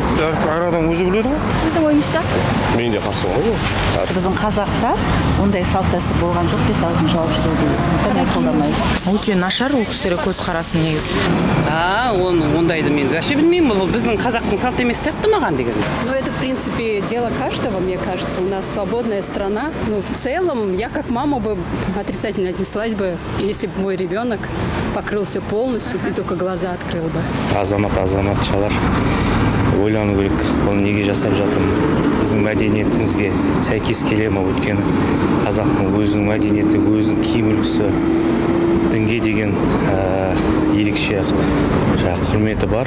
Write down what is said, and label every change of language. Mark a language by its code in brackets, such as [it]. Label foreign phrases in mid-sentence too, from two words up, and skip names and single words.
[kk] Әр адам өзі біледі ғой. Сіздің ойыңызша? Мен де қарсы ғой. Біздің қазақта ондай салт дәстүр болған жоқ, бет аузын жауып жүру деген. Сондықтан мен қолдамаймын. Өте нашар ол кісілер көзқарасы негізі. Ондайды мен вообще білмеймін, ол біздің қазақтың салт емес сияқты маған деген. [ru] Ну, это, в принципе, дело каждого, мне кажется. У нас свободная страна. Ну, в целом, я как мама бы отрицательно отнеслась бы, если бы мой ребенок покрылся полностью и только глаза открыл бы. [kk] Азаматшалар ойлану керек, оны неге жасап жатырмын. Біздің мәдениетімізге сәйкес келе ме? Өйткені қазақтың өзінің мәдениеті, өзінің киім үлгісі, дінге деген ерекше құрметі бар.